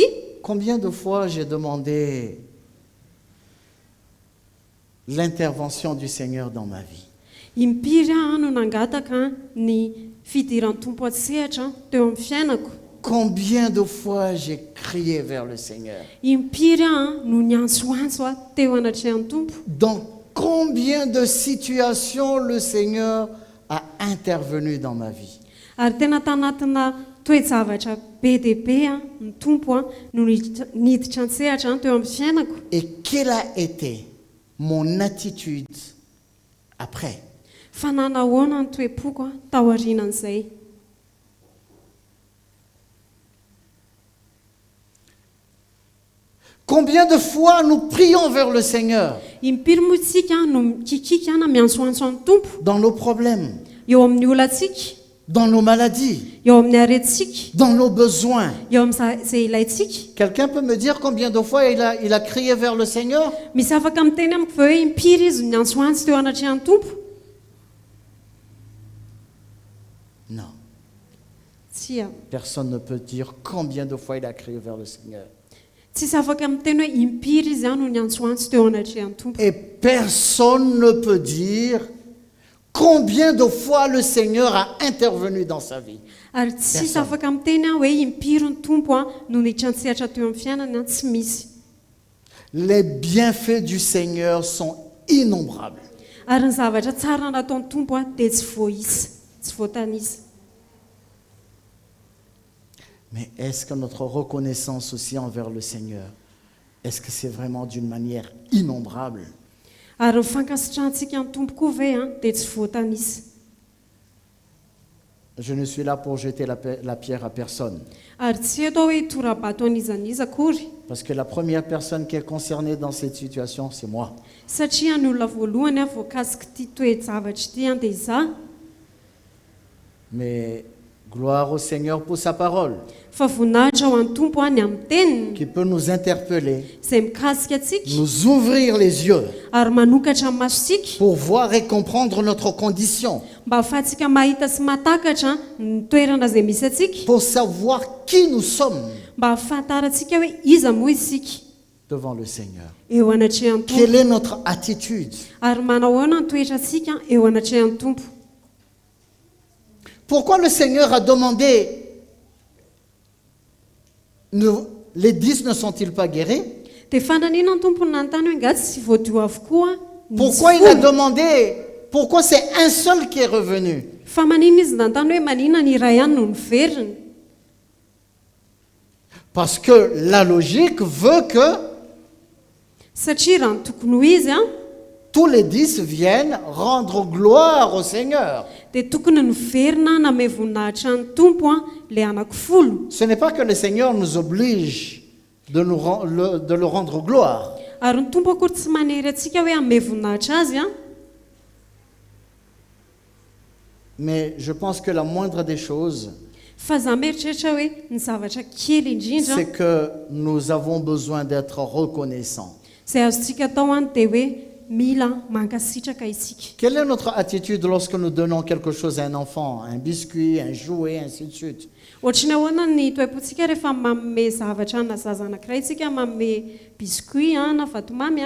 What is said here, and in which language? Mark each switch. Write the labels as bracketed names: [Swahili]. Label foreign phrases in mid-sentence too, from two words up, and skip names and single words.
[French] Combien de fois j'ai demandé l'intervention du Seigneur dans ma vie? [Malagasy] Impiry no nangataka ny fidiran'ny tompo atsehatra teo amin'ny fiainako. [French] Combien de fois j'ai crié vers le Seigneur? [Malagasy] Impiry no niantsoantso teo anatrehan'ny tompo. [French] Dans combien de situations le Seigneur a intervenu dans ma vie? [Malagasy] Ary tena tanatina toe-javatra be dia be ny tompo no niditra an-tsehatra teo amin'ny fiainako. [French] Et quelle a été mon attitude après? [Malagasy] Fa nanahoana ny toe-poko taorianan'izay. [French] Combien de fois nous prions vers le Seigneur [Malagasy] Impiry moa isika no mikikika na miantsoantso amin'ny tompo [French] dans nos problèmes, [Malagasy] eo amin'ny olantsika, [French] dans nos maladies, [Malagasy] eo amin'ny aretintsika, [French] dans nos besoins. [Malagasy] eo amin'izay ilaintsika. [French] Quelqu'un peut me dire combien de fois il a crié vers le Seigneur? [Malagasy] Misy afaka miteny amiko ve hoe impiry izy no niantsoantso teo anatrehan'ny tompo? [French] Non. [Malagasy] Tsy [French] Personne ne peut dire combien de fois il a crié vers le Seigneur. [Malagasy] tsisy afaka miteny hoe impiry izy no niantsoantso teo anatrehan'ny tompo. [French] Et personne ne peut dire combien de fois le Seigneur a intervenu dans sa vie. [Malagasy] Ary tsisy afaka miteny hoe impiry ny tompo no niditra an-tsehatra teo amin'ny fiainana, tsy misy. [French] Les bienfaits du Seigneur sont innombrables. [Malagasy] Ary ny zavatra tsara nataon'ny tompo dia tsy voaisa, tsy voatanisa. [French] Mais est-ce que notre reconnaissance aussi envers le Seigneur, est-ce que c'est vraiment d'une manière innombrable? [Malagasy] Ary ny fankasitrantsika ny tompo koa ve dia tsy voatanisa. [French] Je ne suis là pour jeter la pierre à personne. [Malagasy] Ary tsy eto hoe tora-bato an'izaniza akory. [French] Parce que la première personne qui est concernée dans cette situation, c'est moi. [Malagasy] Satria ny olona voalohany voakasika ity toe-javatra ity dia izaho. [French] Mais gloire au Seigneur pour sa parole, [Malagasy] Fa voninahitra ho an'ny tompo ny amin'ny teniny [French] qui peut nous interpeller, [Malagasy] izay mikasika antsika [French] nous ouvrir les yeux [Malagasy] ary manokatra ny masosika [French] pour voir et comprendre notre condition, [Malagasy] mba ahafahantsika mahita sy mahatakatra ny toerana izay misy atsika, [French] pour savoir qui nous sommes [Malagasy] mba ahafantarantsika hoe iza moa isika [French] devant le Seigneur. [Malagasy] eo anatrehan'ny tompo, [French] Quelle est notre attitude? [Malagasy] ary manao ahoana ny toetratsika eo anatrehan'ny tompo. [French] Pourquoi le Seigneur a demandé, les 10 ne sont-ils pas guéris? [Malagasy] Dia fandanina ny tompony nanontany hoe ngatsy sy voadio avokoa ny [French] Pourquoi il a demandé, pourquoi c'est un seul qui est revenu? [Malagasy] fa manina izy nanontany hoe manina ny iray ihany no niveriny? [French] Parce que la logique veut que [Malagasy] Satria raha ny tokony ho izy [French] tous les 10 viennent rendre gloire au Seigneur. [Malagasy] dia tokony niverina name voninahitra ny tompo le anankifolo. [French] Ce n'est pas que le Seigneur nous oblige de le rendre gloire. [Malagasy] Ary ny tompo akory tsy manery atsika hoe ame voninahitra azy [French] Mais je pense que la moindre des choses, [Malagasy] fa zaho mieritreritra hoe ny zavatra kely indrindra [French] c'est que nous avons besoin d'être reconnaissants. [Malagasy] izay azontsika atao dia hoe mila mankasitraka isika. [French] Quelle est notre attitude lorsque nous donnons quelque chose à un enfant, un biscuit, un jouet, ainsi de suite? [Malagasy] Ohatrany ahoana ny toe-pontsika rehefa manome zavatra na zaza anankiray isika, manome biscuit na vatomamy